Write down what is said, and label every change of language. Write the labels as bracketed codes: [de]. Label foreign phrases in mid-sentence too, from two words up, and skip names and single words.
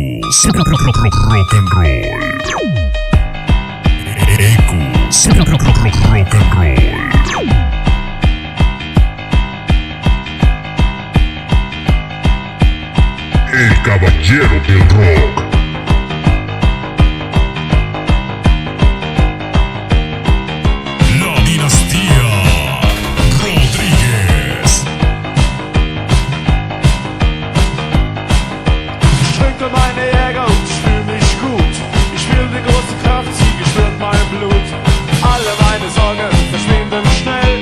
[en] Equus rock and roll. Equus rock and roll. [es] El caballero del rock. La dinastía Rodríguez. [de] Ich trinke meine Jäger und ich fühl mich gut. Ich will die große Kraft, sie spürt mein Blut. Alle meine Sorgen verschwinden schnell.